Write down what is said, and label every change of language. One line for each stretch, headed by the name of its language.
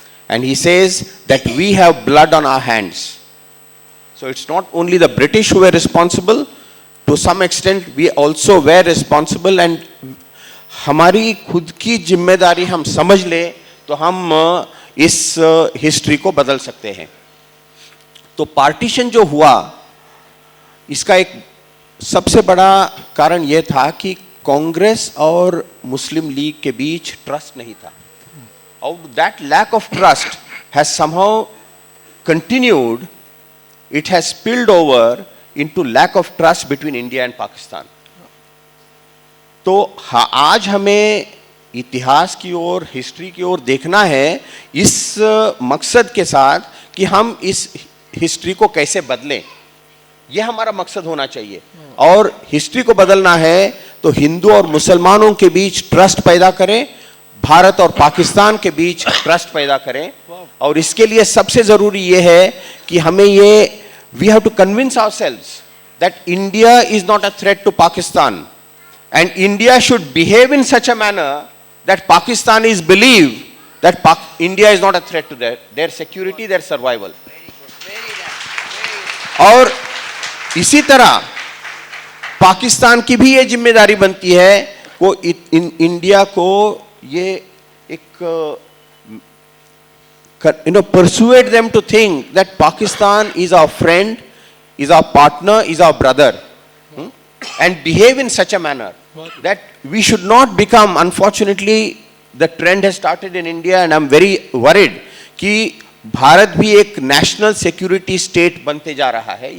English: And he says that we have blood on our hands. So it's not only the British who were responsible, to some extent we also were responsible, and
Hindi: हमारी खुद की जिम्मेदारी हम समझ ले तो हम इस हिस्ट्री को बदल सकते हैं। तो पार्टीशन जो हुआ, इसका एक सबसे बड़ा कारण यह था कि कांग्रेस और मुस्लिम लीग के बीच ट्रस्ट नहीं था। और
English: That lack of trust has somehow continued, it has spilled over into lack of trust between India and Pakistan.
Hindi: तो आज हमें इतिहास की ओर, हिस्ट्री की ओर देखना है इस मकसद के साथ कि हम इस हिस्ट्री को कैसे बदलें। यह हमारा मकसद होना चाहिए। और हिस्ट्री को बदलना है तो हिंदू और मुसलमानों के बीच ट्रस्ट पैदा करें, भारत और पाकिस्तान के बीच ट्रस्ट पैदा करें। और इसके लिए सबसे जरूरी यह है कि हमें ये
English: We have to convince ourselves that India is not a threat to Pakistan and India should behave in such a manner that Pakistan is believe that India is not a threat to their security, their survival.
Hindi: और इसी तरह पाकिस्तान की भी ये जिम्मेदारी बनती है को इंडिया को ये एक
English: persuade them to think that Pakistan is our friend, is our partner, is our brother, and behave in such a manner that we should not become, unfortunately the trend has started in India and I'm very worried
Hindi: कि भारत भी एक national security state बनते जा रहा है।